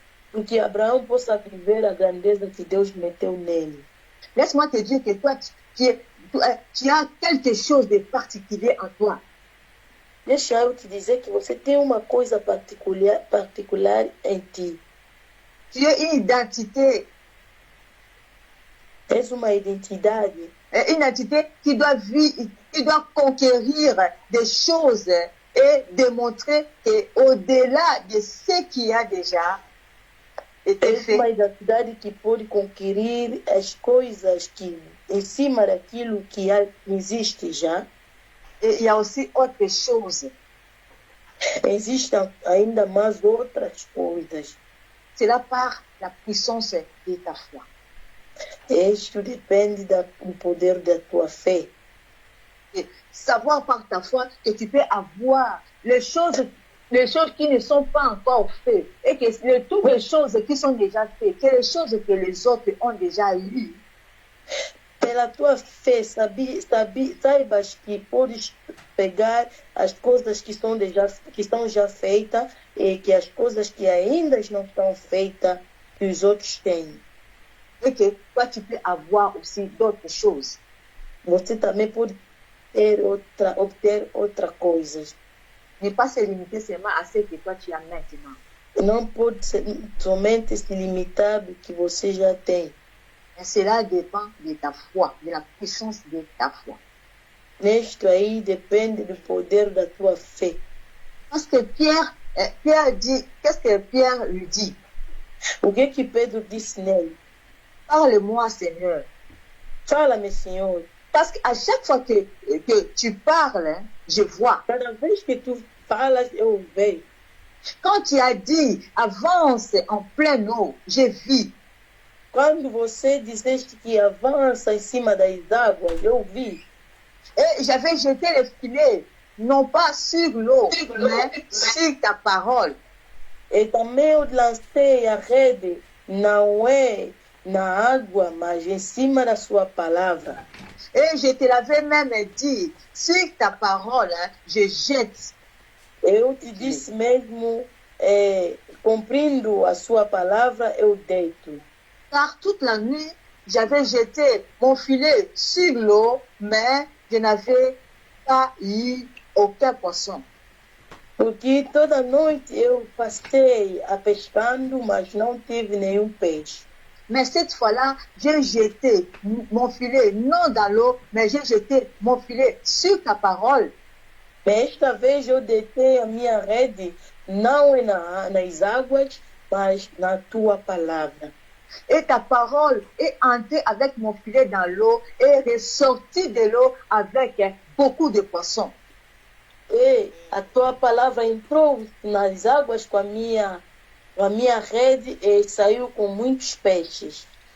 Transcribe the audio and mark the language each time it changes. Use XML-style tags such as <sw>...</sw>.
<pt>Porque Abraão possa viver a grandeza que Deus meteu nele.</pt> <fr>Laisse-moi te dire que toi, tu as quelque chose de particulier en toi.</fr> <pt>Deixa eu te dizer que você tem uma coisa particular em ti.</pt> <fr>Tu as une identité.</fr> <pt>Tens uma identidade.</pt> <fr>Une identité qui doit conquérir des choses et démontrer qu'au-delà de ce qui a déjà été</fr> <pt>Tens</pt> <fr>fait,</fr> <pt>uma identidade que pode conquerir as coisas que em cima daquilo que existe já.</pt> <fr>et il y a aussi autre chose.</fr> <pt>Existem ainda mais outras coisas.</pt> <fr>Cela part la puissance de ta foi.</fr> <pt>Isto depende do poder da tua fé.</pt> <fr>Et savoir par ta foi que tu peux avoir les choses qui ne sont pas encore faites et que toutes les choses qui sont déjà faites, que les choses que les autres ont déjà eues.</fr> <pt>Pela tua fé, saibas que podes pegar as coisas que estão já feitas e que as coisas que ainda não estão feitas, que os outros têm.</pt> <fr>Et que toi, tu peux avoir aussi d'autres choses.</fr> <pt>Você também pode obter outras coisas.</pt> <fr>Ne pas se limiter seulement à ce que toi, tu as maintenant.</fr> <pt>não pode ser, somente se limitar do que você já tem.</pt> <fr>Mais cela dépend de ta foi, de la puissance de ta foi.</fr> <pt>Nisto aí depende do poder da tua fé.</pt> <fr>Parce que Pierre dit, qu'est-ce que Pierre lui dit?</fr> <pt>O que Pedro disse nele?</pt> <fr>Parle-moi, Seigneur.</fr> <pt>Fala-me, Senhor.</pt> <fr>Parce qu'à chaque fois que tu parles, hein, je vois.</fr> <pt>Cada vez que tu falas, eu vejo.</pt> <fr>Quand tu as dit, avance en pleine eau, j'ai vu.</fr> <pt>Quando você disseste que avança em cima das águas, eu vi.</pt> <fr>Et j'avais jeté les filets, non pas sur l'eau, mais sur ta parole.</fr> <pt>E também eu lancei a rede, não é na água, mas em cima da sua palavra.</pt> <fr>Et je te l'avais même dit, sur ta parole, hein, je jette.</fr> <pt>Eu te disse mesmo, cumprindo a sua palavra, eu deito.</pt> <fr>Car toute la nuit, j'avais jeté mon filet sur l'eau, mais je n'avais pas eu aucun poisson.</fr> <pt>Porque toda noite eu passei a pescando, mas não tive nenhum peixe.</pt> <fr>Mais cette fois-là, j'ai jeté mon filet, non dans l'eau, mais j'ai jeté mon filet sur ta parole.</fr> <pt>Mas esta vez eu deitei a minha rede, não nas águas, mas na tua palavra.</pt> <fr>Et ta parole est entrée avec mon filet dans l'eau et ressortie de l'eau avec beaucoup de poissons.</fr> <pt>E a tua palavra entrou nas águas com a minha rede e saiu com muitos peixes.</pt>